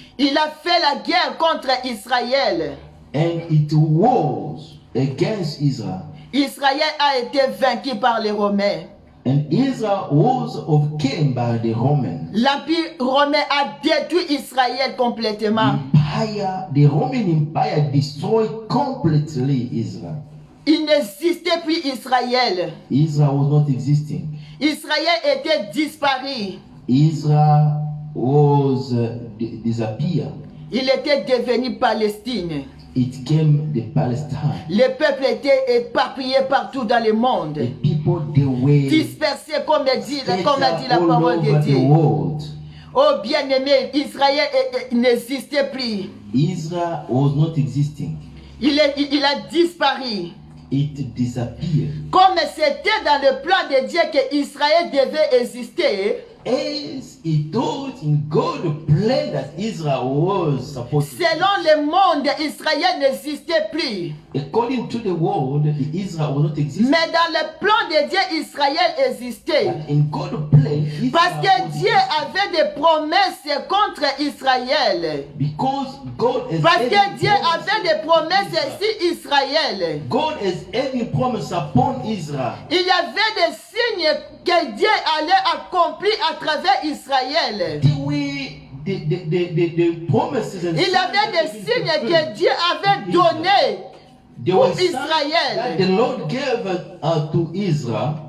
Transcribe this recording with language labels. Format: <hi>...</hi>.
<fr>il a fait la guerre contre Israël.</fr> <en>and it was against Israel.</en> <fr>Israël a été vaincu par les Romains.</fr> <en>And Israel was overcome by the Romans.</en> <fr>L'empire romain a détruit Israël complètement.</fr> <en>The Roman Empire destroyed completely Israel.</en> <fr>Il n'existait plus Israël.</fr> <en>Israel was not existing.</en> <fr>Israël était disparu.</fr> <en>Israel was disappeared.</en> <fr>Il était devenu Palestine.</fr> <en>It came the Palestine.</en> <fr>Les peuples étaient éparpillés partout dans le monde.</fr> <en>The people, they were</en> <fr>dispersés, comme a dit la parole de Dieu. Oh bien-aimé, Israël n'existait plus.</fr> <en>Israel was not existing.</en> <fr>Il a disparu.</fr> <en>It disappeared.</en> <fr>Comme c'était dans le plan de Dieu que Israël devait exister.</fr> <en>As he thought in God's plan that Israel was supposed to.</en> <fr>Selon le monde, Israël n'existait plus.</fr> <en>According to the world, Israel was not existing.</en> <fr>Mais dans le plan de Dieu, Israël existait.</fr> <en>But in God's plan, Israel</en> <fr>parce que</fr> <en>was</en> <fr>Dieu avait des promesses contre Israël.</fr> <en>Because God is</en> <fr>parce que Dieu avait des promesses sur Israël.</fr> <en>God is having promise upon Israel.</en> <fr>Il y avait des signes que Dieu allait accomplir à travers Israël.</fr> <en>The promises and</en> <fr>il y avait des signes que Dieu avait donnés pour Israël.</fr> <en>The Lord gave to Israel.</en>